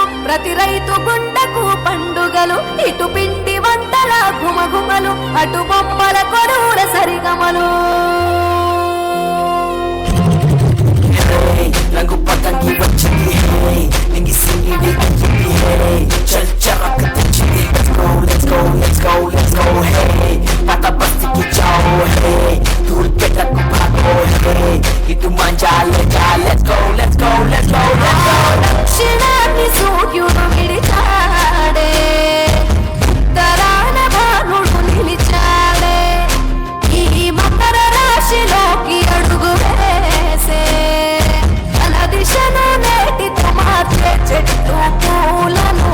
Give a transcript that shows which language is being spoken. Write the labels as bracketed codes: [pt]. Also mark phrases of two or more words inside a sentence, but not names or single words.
[te] ప్రతి రైతు గుండెకు పండుగలు, ఇటు పిండి వంటల గుమగుమలు, అటు బొమ్మల కొడూర సరిగమలు. రంగు పతంగి వచ్చింది, నింగి సింగిడి అయ్యింది. చల్ చరక్ తెచ్చింది. [en] Let's go, let's go, let's go, hey. [te] పాత బస్తీకి జాओ, hey. దూర్ పెట్టకు భాగో, hey. ఇటు మంజాలే జా. [en] Let's go, let's go, let's go, let's go. [te] దక్షిణాన్ని సూర్యుడు విడిచాడే, ఉత్తరాన భానుడు నిలిచాడే, ఈ మకర రాశిలోకి అడుగు వేసే తన దిశను నేటితో మార్చే చెట్టు పూలను